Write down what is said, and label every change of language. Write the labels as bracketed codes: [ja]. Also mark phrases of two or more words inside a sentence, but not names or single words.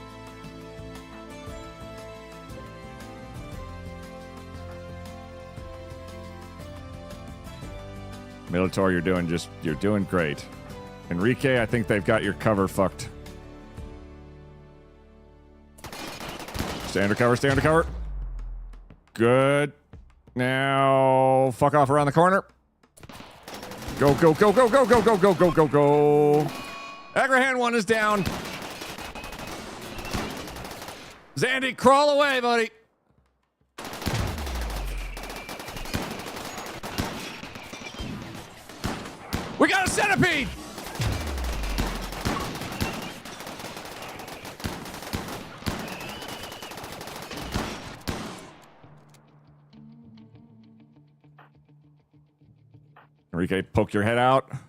[en] Militor, you're doing great. Enrique, I think they've got your cover fucked. Stay under cover, stay under cover. Good. Now, fuck off around the corner. Go, go, go, go, go, go, go, go, go, go, go. Agrahan 1 is down. Zandy, crawl away, buddy. We got a centipede! Enrique, poke your head out.